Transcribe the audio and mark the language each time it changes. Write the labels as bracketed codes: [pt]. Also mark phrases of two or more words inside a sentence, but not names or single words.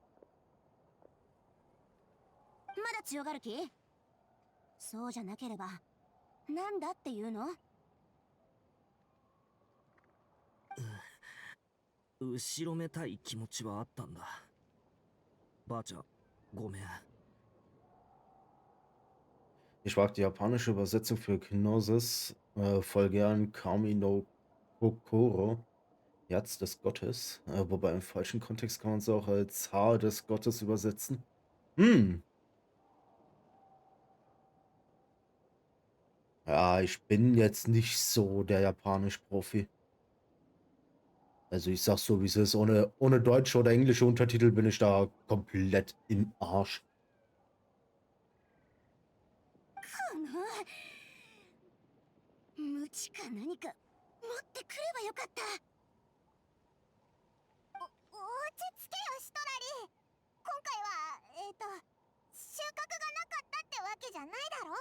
[ja] だ強がる気？そうじゃなければなんだっていうの？後ろめたい気持ちはあったんだ。ばあちゃん、ごめん。 [de] Ich mag die japanische Übersetzung für Gnosis voll gern. [ja] 神の心, [de] Herz des Gottes. Wobei im falschen Kontext kann man es auch als Haar des Gottes übersetzen. Hm. Ja, ich bin jetzt nicht so der Japanisch-Profi. Also ich sag's so, wie es ist. Ohne deutsche oder englische Untertitel bin ich da komplett im Arsch. [ja] 無知か何か持ってくればよかった。落ち着けよストラリー。今回は収穫がなかったってわけじゃないだろ。